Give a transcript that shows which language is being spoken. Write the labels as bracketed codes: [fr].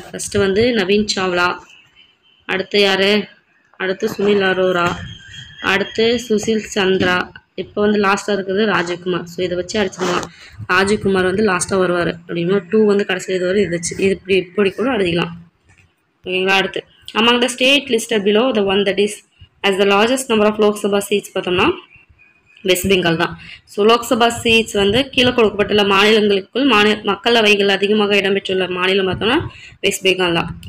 [ta] First வந்து நவீன் சாவ்லா, அடுத்து யார், அடுத்து சுனில் அரோரா, அடுத்து சுசில் சந்திரா, இப்போ வந்து லாஸ்ட்டாக இருக்கிறது ராஜகுமார். ஸோ இதை வச்சு அடிச்சிடலாம். ராஜகுமார் வந்து லாஸ்ட்டாக வருவார் அப்படின்னா 2 வந்து கடைசியில் இது வரும். இது வச்சு இது இப்படி கூட அடிக்கலாம். ஓகேங்களா. [en] அடுத்து among the state listed below the one that is as the largest number of Lok Sabha seats [ta] பார்த்தோம்னா வெஸ்ட் பெங்கால் தான். ஸோ லோக்சபா சீட்ஸ் வந்து கீழே கொடுக்கப்பட்டுள்ள மாநிலங்களுக்குள் மக்களவைகள் அதிகமாக இடம்பெற்றுள்ள மாநிலம் பார்த்தோம்னா வெஸ்ட் பெங்கால் தான்.